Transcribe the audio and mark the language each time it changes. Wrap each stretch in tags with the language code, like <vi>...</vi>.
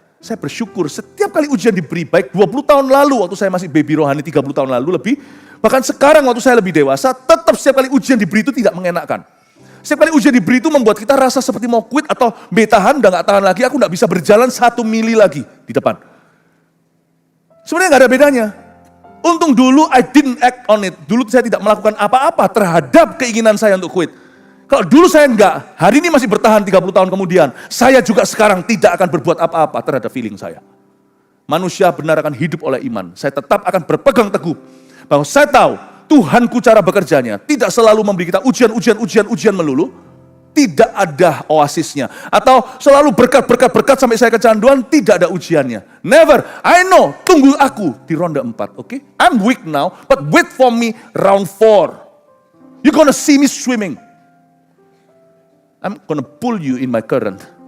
<id>Saya bersyukur setiap kali ujian diberi, baik 20 tahun lalu waktu saya masih baby rohani, 30 tahun lalu lebih, bahkan sekarang waktu saya lebih dewasa, tetap setiap kali ujian diberi itu tidak mengenakan. Setiap kali ujian diberi itu membuat kita rasa seperti mau quit atau tahan, udah gak tahan lagi, aku gak bisa berjalan 1 mili lagi di depan. Sebenarnya gak ada bedanya. Untung dulu</id> <en>I didn't act on it.</en> <id>Dulu saya tidak melakukan apa-apa terhadap keinginan saya untuk quit. Kalau dulu saya enggak, hari ini masih bertahan 30 tahun kemudian, saya juga sekarang tidak akan berbuat apa-apa terhadap feeling saya. manusia benar akan hidup oleh iman. Saya tetap akan berpegang teguh bahwa saya tahu Tuhanku cara bekerjanya tidak selalu memberi kita ujian melulu. Tidak ada oasisnya. Atau selalu berkat sampai saya kecanduan, tidak ada ujiannya.</id> <en>Never. I know,</en> <id>tunggu aku di ronde 4, oke?</id> <en>I'm weak now, but wait for me round 4. You're gonna see me swimming. I'm gonna pull you in my current.</en>